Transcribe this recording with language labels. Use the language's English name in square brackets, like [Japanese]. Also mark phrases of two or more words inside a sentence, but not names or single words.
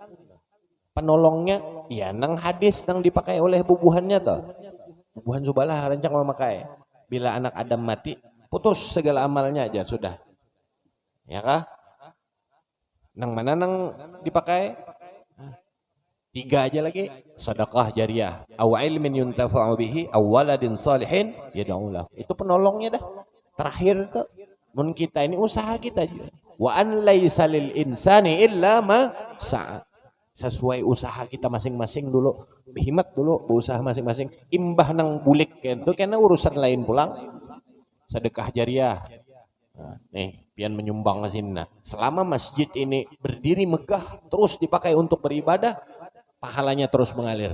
[Banjar] Penolongnya ya nang hadis nang dipakai oleh bubuhannya toh. Bubuhan subalah rancang memakai. Bila anak Adam mati, putus segala amalnya aja sudah. Ya kah? Nang mana nang dipakai? 3 aja lagi, sedekah jariyah, [Arabic] aw ilmin yuntafa'u bihi, aw waladin salihin yad'u lahu. [Banjar] Itu penolongnya dah. Terakhir tuh mun kita ini usaha kita aja. [Arabic] Wa an laisa lil insani illa ma sa'a. [Banjar] Sesuai usaha kita masing-masing dulu, berhimat dulu, berusaha masing-masing. Imbah nang bulik itu karena urusan lain pulang. Sedekah jariyah. Nah, nih, pian menyumbang ke sini. Nah, selama masjid ini berdiri megah, terus dipakai untuk beribadah, pahalanya terus mengalir.